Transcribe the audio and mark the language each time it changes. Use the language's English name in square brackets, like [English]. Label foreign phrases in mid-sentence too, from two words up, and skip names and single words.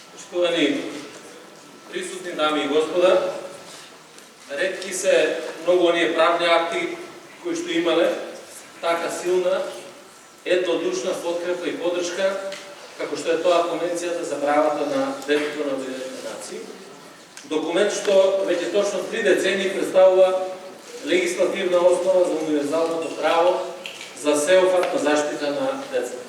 [Macedonian] Поштовани присутни дами и господа, ретки се многу оније правни акти који што имале така силна, једнодушна подкрепа и подршка, како што е тоа Конвенцијата за правата на детето на Обединетите нации. Документ што веќе точно 3 децении представува легислативна основа за универзалното право за сеопфатна заштита на децата.